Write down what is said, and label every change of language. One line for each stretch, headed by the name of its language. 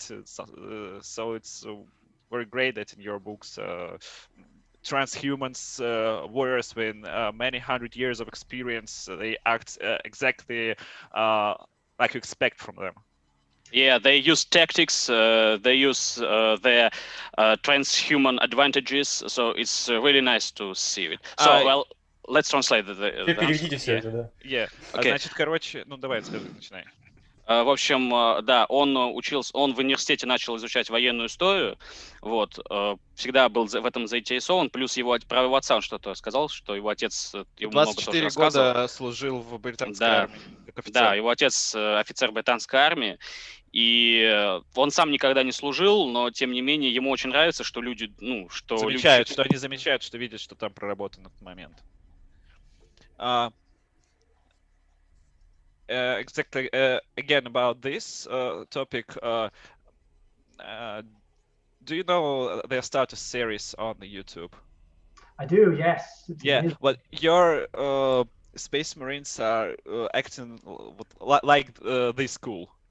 English: So it's very great that in your books transhumans, warriors with many hundred years of experience, they act exactly like you expect from them. Yeah, they use tactics, they use their transhuman advantages, so it's really nice to see it. So, well, let's translate the
Russian: Переведите все это, да.
English: Yeah. Okay.
Russian: Значит, короче, давай, начинай. В общем, да, он в университете начал изучать военную историю, вот, всегда был в этом заинтересован, плюс про его отца он что-то сказал, что его отец ему много тоже рассказывал. 24 года служил в британской армии, как офицер. Да, его отец офицер британской армии, и он сам никогда не служил, но, тем не менее, ему очень нравится, что люди, что они замечают, что видят, что там проработан этот момент.
English: Exactly. Again, about this topic, do you know they start a series on YouTube? I do, yes. Yeah, but your Space Marines are acting like this cool.